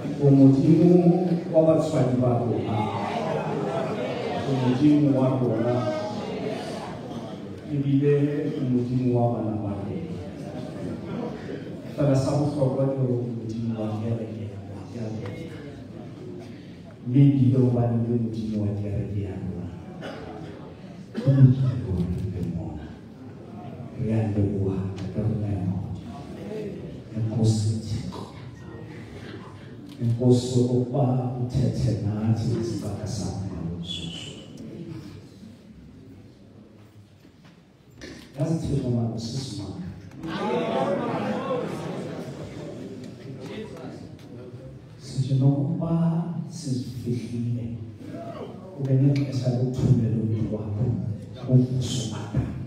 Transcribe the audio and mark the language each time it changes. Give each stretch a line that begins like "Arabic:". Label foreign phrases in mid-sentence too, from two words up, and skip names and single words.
Southern Sotho: Umodimo wa batswadi ba rona, Umodimo wa rona, ebile Umodimo wa bana ba rona. Fela sa bohlokwa ke hore Umodimo wa kereke ya rona, mme ebile o bane le Modimo wa kereke ya rona. Re a leboha ka rona ya Modimo.
Xhosa: Enkosi Thixo, Enkosi okokuba uthethe nathi ngesibaka sakho ngalosuku. Yazi Thixo mama usisimanga. Sithi nokuba sizifihlile ube nexesha lokuthumela umntu wakho ukuvusumata.